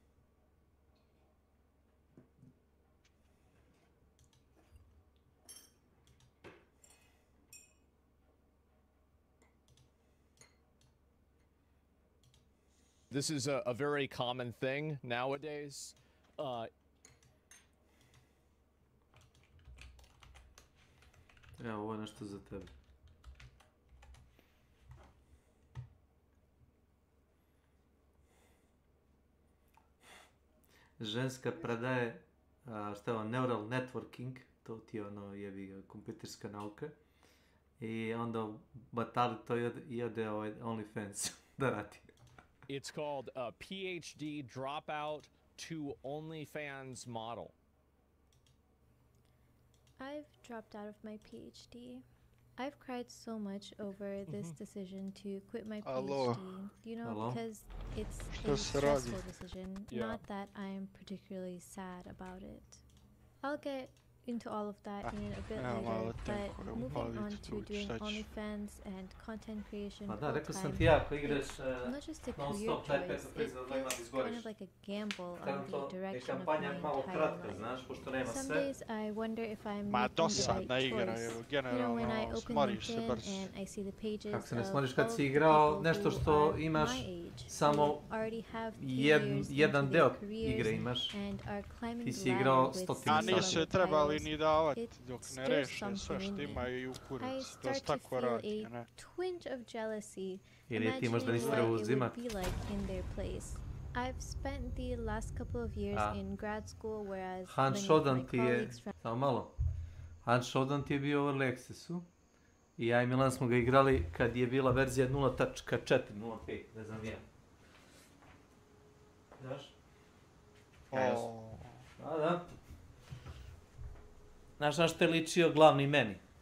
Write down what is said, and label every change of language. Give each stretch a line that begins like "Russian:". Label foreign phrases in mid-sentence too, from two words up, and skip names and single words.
English: This is a very common thing nowadays.
Serbian: Evo, ovo je nešto za tebe. Ženska predaje, šta je ovo,
English: neural networking,
Serbian: to ti je ono, jebi ga, kompjuterska nauka. I onda batali to i ode OnlyFans da radi.
English: It's called a PhD dropout to OnlyFans model. I've dropped out of my PhD. I've cried so much over this decision to quit my Hello. PhD. You know, Hello. because it's
Serbian: Što
English: a
Serbian: se radi?
English: stressful decision. Yeah. Not that I'm particularly sad about it. I'll get into all of that in a bit
Serbian: evo malo
English: later,
Serbian: tenko,
English: but
Serbian: evo
English: moving
Serbian: pali
English: on
Serbian: tu,
English: to doing
Serbian: šta ću?
English: OnlyFans and content creation
Serbian: Pa da, rekao sam
English: full-time,
Serbian: ti ja, ako igraš
English: it's not just a
Serbian: non
English: career
Serbian: stop, daj
English: choice,
Serbian: 500
English: it
Serbian: za 2 imati
English: feels
Serbian: izgoriš.
English: kind of like a gamble on
Serbian: Trenutno
English: the
Serbian: je
English: direction of
Serbian: kampanja
English: my
Serbian: malo
English: entire
Serbian: kratka,
English: life.
Serbian: znaš, pošto nema
English: Some
Serbian: sve.
English: days I wonder if I'm
Serbian: Ma
English: making the
Serbian: dosadna
English: right
Serbian: igra,
English: choice.
Serbian: evo,
English: You know, when I
Serbian: generalno
English: open
Serbian: smoriš se
English: LinkedIn
Serbian: brzo.
English: and I see the pages
Serbian: Kako se ne
English: of
Serbian: smoriš
English: all
Serbian: kad
English: of
Serbian: si
English: the
Serbian: igrao
English: people
Serbian: nešto
English: who
Serbian: što
English: are
Serbian: imaš
English: my age,
Serbian: samo
English: who already have 2 years
Serbian: jedan
English: into
Serbian: deo
English: their
Serbian: igre
English: careers
Serbian: imaš.
English: and are climbing
Serbian: Ti
English: the
Serbian: si igrao
English: ladder with
Serbian: stotine A
English: some
Serbian: sati. nisu je
English: level
Serbian: trebali
English: titles.
Serbian: ni davati
English: It
Serbian: dok ne
English: stirs
Serbian: reše sve
English: something
Serbian: što
English: in me.
Serbian: imaju i u
English: I
Serbian: kurac. To
English: start
Serbian: se
English: to
Serbian: tako
English: feel
Serbian: radi,
English: a
Serbian: ne?
English: twinge of jealousy,
Serbian: Ili ti možda
English: imagining
Serbian: nisi
English: what
Serbian: trebao
English: it would
Serbian: uzimati.
English: be like in their place. I've spent the last couple of years
Serbian: A.
English: in grad school, whereas
Serbian: Hans
English: many of my
Serbian: Shodan ti je,
English: colleagues from
Serbian: samo malo, Hans Shodan ti je bio u
English: Early Accessu
Serbian: i ja i Milan smo ga igrali kad je bila verzija 0.4, 0.5, ne znam ja. Znaš? Da. Znaš na što je ličio glavni meni?